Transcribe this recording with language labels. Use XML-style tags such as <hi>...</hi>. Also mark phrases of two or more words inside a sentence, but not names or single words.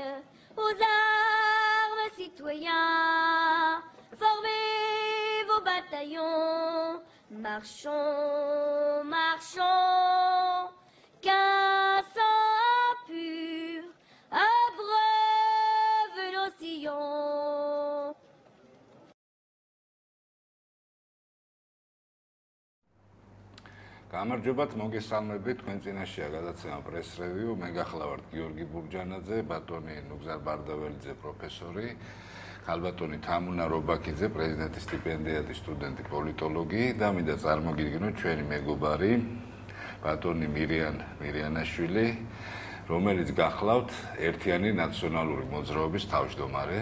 <fr>Aux armes, citoyens, formez vos bataillons. Marchons, marchons, qu'un sang pur abreuve nos sillons.</fr> <ka>გამარჯობათ, მოგესალმებით, თქვენ წინაშეა გადაცემა პრეს რევიუ. მე გახლავართ გიორგი ბურჯანაძე, ბატონი ნუგზარ ბარდაველიძე, პროფესორი, ქალბატონი თამუნა რობაქიძე, პრეზიდენტის სტიპენდიატის სტუდენტი, პოლიტოლოგი და მინდა წარმოგიდგინოთ ჩვენი მეგობარი, ბატონი მირიანაშვილი, რომელიც გახლავთ ერთიანი ნაციონალური მოძრაობის თავმჯდომარე.</ka>